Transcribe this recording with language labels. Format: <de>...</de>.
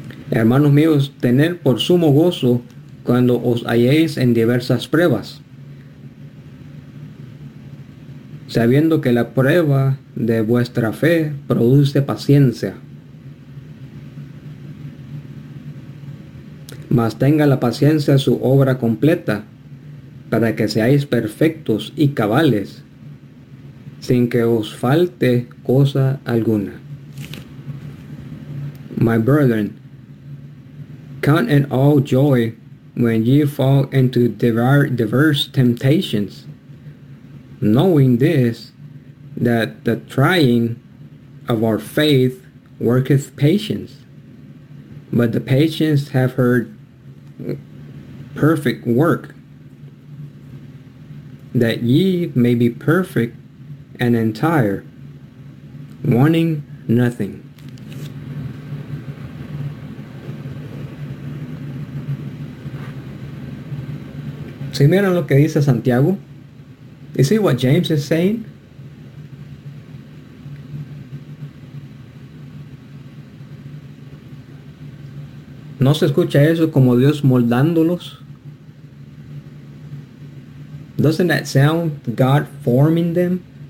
<es>Hermanos míos, tened por sumo gozo cuando os halléis en diversas pruebas, sabiendo que la prueba de vuestra fe produce paciencia. Mas tenga la paciencia su obra completa, para que seáis perfectos y cabales, sin que os falte cosa alguna.</es> <en>My brethren, count it all joy when ye fall into diverse temptations, knowing this, that the trying of our faith worketh patience. But the patience have her perfect work, that ye may be perfect and entire, wanting nothing.</en> <es>Si miran lo que dice Santiago,</es> <en>you see what James is saying?</en> <es>¿No se escucha eso como Dios moldándolos?</es> <en>Doesn't that sound God forming them?</en>